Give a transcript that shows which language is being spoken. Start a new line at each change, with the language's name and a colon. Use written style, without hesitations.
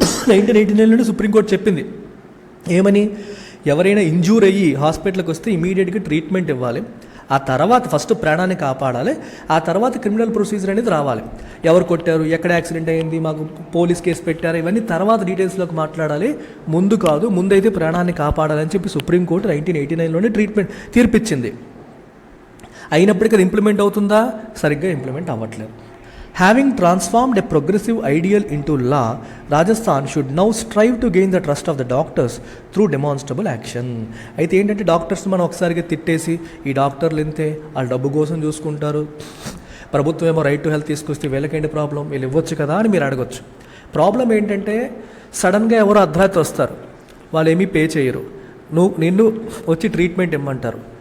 Telugu: 1989లో supreme court చెప్పింది ఏమని, ఎవరైనా ఇంజూర్ అయ్యి హాస్పిటల్కి వస్తే ఇమీడియట్గా ట్రీట్మెంట్ ఇవ్వాలి, ఆ తర్వాత ఫస్ట్ ప్రాణాన్ని కాపాడాలి, ఆ తర్వాత క్రిమినల్ ప్రొసీజర్ అనేది రావాలి. ఎవరు కొట్టారు, ఎక్కడ యాక్సిడెంట్ అయింది, మాకు పోలీస్ కేసు పెట్టారు, ఇవన్నీ తర్వాత డీటెయిల్స్లోకి మాట్లాడాలి, ముందు కాదు, ముందైతే ప్రాణాన్ని కాపాడాలని చెప్పి సుప్రీంకోర్టు 1989లోనే తీర్పిచ్చింది. అయినప్పటికీ అది ఇంప్లిమెంట్ అవుతుందా? సరిగ్గా ఇంప్లిమెంట్ అవ్వట్లేదు.
English: Having transformed a progressive ideal into law, Rajasthan should now strive to gain the trust of the doctors through demonstrable action.
Telugu: అయితే ఏంటంటే డాక్టర్స్ మనం ఒకసారిగా తిట్టేసి ఈ డాక్టర్లు ఇంతే, వాళ్ళు డబ్బు కోసం చూసుకుంటారు, ప్రభుత్వం ఏమో రైట్ టు హెల్త్ తీసుకొస్తే వీళ్ళకేంటి ప్రాబ్లం, వీళ్ళు ఇవ్వచ్చు కదా అని మీరు అడగొచ్చు. ప్రాబ్లం ఏంటంటే సడన్గా ఎవరో అర్ధరాత్రి వస్తారు, వాళ్ళు ఏమీ పే చేయరు, నిన్ను వచ్చి ట్రీట్మెంట్ ఇమ్మంటారు.